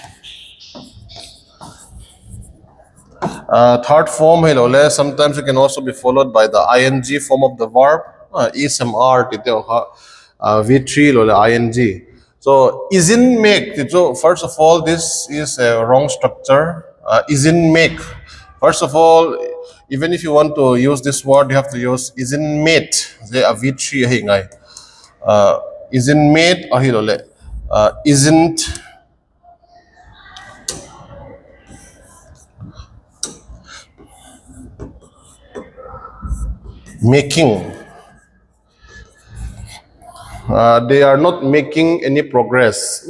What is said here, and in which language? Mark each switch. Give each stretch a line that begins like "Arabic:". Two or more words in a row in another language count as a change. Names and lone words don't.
English: Third form, sometimes it can also be followed by the ing form of the verb, is, am, are, V3 lo ing. So isn't make. So first of all, this is a wrong structure. Isn't make. First of all, even if you want to use this word, you have to use isn't made. They are V3
Mizo: hi ngai.
English: Isn't made
Mizo: ahi lo le.
English: Isn't making. They are not making any progress.